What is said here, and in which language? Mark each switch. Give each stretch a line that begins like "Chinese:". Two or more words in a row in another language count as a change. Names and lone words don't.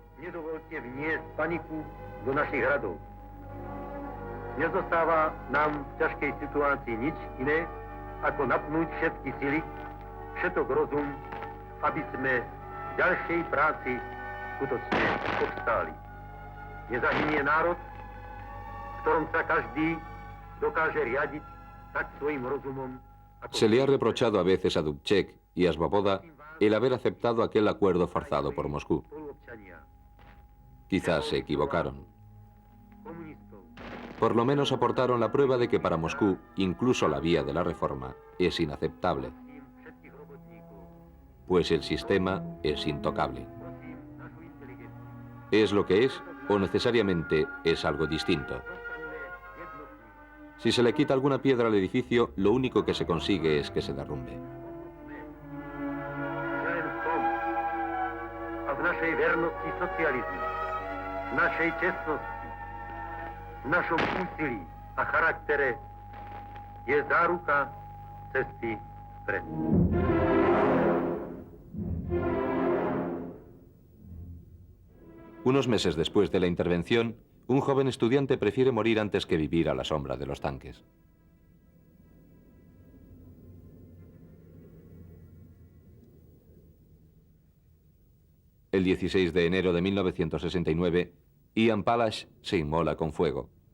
Polish: Nie zostawa nam w ciężkiej sytuacji nic inne,
Slovak: ako napnúť všetky sily, všetok rozum, aby sme v ďalšej práci skutočne obstáli. Nezahynie národ, v ktorom sa každý dokáže riadiť tak svojim rozumom.
Spanish: Se le ha reprochado a veces a Dubček y a Svoboda el haber aceptado aquel acuerdo forzado por Moscú. Quizás se equivocaron. Por lo menos aportaron la prueba de que para Moscú, incluso la vía de la reforma es inaceptable, pues el sistema es intocable. ¿Es lo que es o necesariamente es algo distinto? Si se le quita alguna piedra al edificio, lo único que se consigue es que se derrumbe.
Slovak: V našom úsilí a charaktere je záruka cesty vpred.
Spanish: Unos meses después de la intervención, un joven estudiante prefiere morir antes que vivir a la sombra de los tanques. El 16 de enero de 1969, Ian Palash se inmola con fuego.